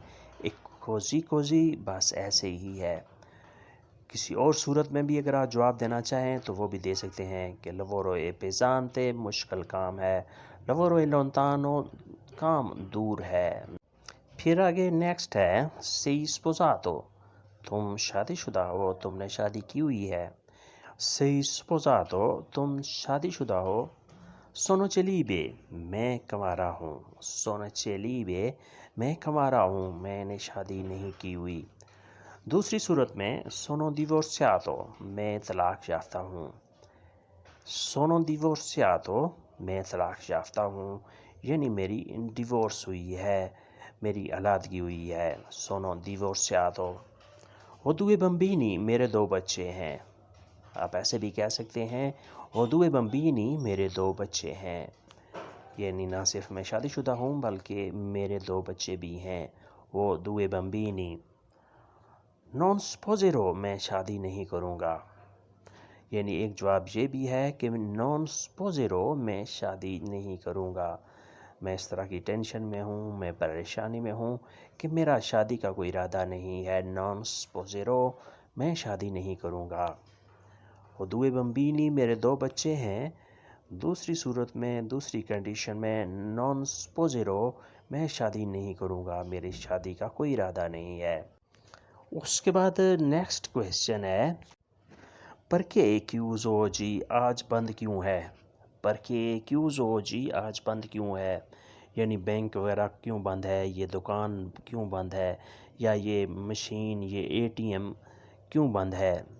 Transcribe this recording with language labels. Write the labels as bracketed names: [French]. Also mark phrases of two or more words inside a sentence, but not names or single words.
[Urdu] एक [Italian] così così, [Urdu] بس ایسے ہی ہے. کسی اور صورت میں بھی اگر آپ جواب دینا چاہیں تو وہ بھی دے سکتے ہیں کہ [Italian] lavoro è pesante, [Urdu] مشکل کام ہے. [Italian] lavoro è lontano, [Urdu] کام دور ہے. پھر آگے نیکسٹ ہے [Italian] sei sposato, [Urdu] تم شادی شدہ ہو، تم نے شادی کی ہوئی ہے. [Italian] sei sposato, [Urdu] تم شادی شدہ ہو. [Italian] sono celibe, [Urdu] میں کنوارا ہوں. [Italian] sono celibe, [Urdu] میں کنوارا ہوں، میں نے شادی نہیں کی ہوئی. دوسری صورت میں [Italian] sono divorziato, [Urdu] میں طلاق یافتہ ہوں. [Italian] sono divorziato, [Urdu] میں طلاق یافتہ ہوں. یعنی میری ڈائیورس ہوئی ہے، میری علیحدگی ہوئی ہے. [Italian] sono divorziato। हो due bambini, [Urdu] میرے دو بچے ہیں. آپ ایسے بھی کہہ سکتے ہیں [Italian] ho due bambini, [Urdu] میرے دو بچے ہیں. یعنی نہ صرف میں شادی شدہ ہوں بلکہ میرے دو بچے بھی ہیں. [Italian] वो due bambini। non sposerò, [Urdu] میں شادی نہیں کروں گا. یعنی ایک جواب یہ بھی ہے کہ [Italian] non sposerò, [Urdu] میں شادی نہیں کروں گا. میں اس طرح کی ٹینشن میں ہوں، میں پریشانی میں ہوں کہ میرا شادی کا کوئی ارادہ نہیں ہے. [Italian] non sposerò, [Urdu] میں شادی نہیں کروں گا. [Italian] हो due bambini, [Urdu] میرے دو بچے ہیں. دوسری صورت میں، دوسری کنڈیشن میں [Italian] non sposerò, [Urdu] میں شادی نہیں کروں گا، میری شادی کا کوئی ارادہ نہیں ہے۔ اس کے بعد [English] next question [Urdu] ہے، [Italian] perché chiuso oggi [Urdu] آج بند کیوں ہے؟ [Italian] perché chiuso oggi [Urdu] آج بند کیوں ہے؟ یعنی بینک وغیرہ کیوں بند ہے، یہ دکان کیوں بند ہے، یا یہ مشین، یہ ATM کیوں بند ہے؟